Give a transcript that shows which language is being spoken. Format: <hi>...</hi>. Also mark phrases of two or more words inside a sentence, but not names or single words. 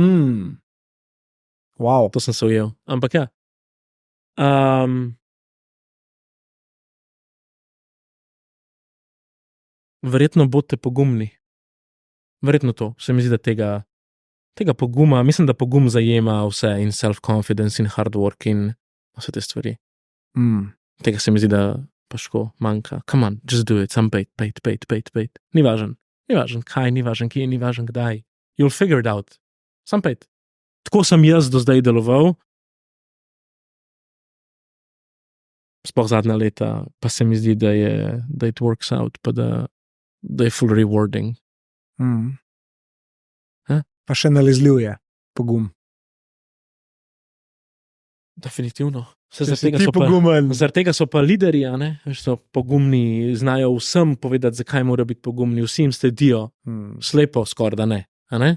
<en>Wow.</en> <sl>To sem se ujel. Ampak ja. Verjetno bodite pogumni. Verjetno to. Se mi zdi, da tega poguma, mislim, da pogum zajema vse in self-confidence in</sl> <en>hard work</en> <sl>in vse te stvari. Tega se mi zdi, da paško manjka.</sl> <en>Come on, just do it.</en> <sl>Sam pejt. Ni važen kaj, ni važen kje, ni važen kdaj.</sl> <en>You'll figure it out.</en> <sl>Sam pejt. Tako sem jaz do zdaj deloval. Sploh zadnja leta, pa se mi zdi, da</sl> <en>it works out,</en> <sl>pa da je</sl> <en>full rewarding.</en> <sl>Pa še nalezljiv je pogum. Definitivno. Zaradi tega so pa liderji, a ne? So pogumni, znajo vsem povedati, zakaj morajo biti pogumni, vsi jim sledijo, slepo skoraj da ne, a ne?</sl>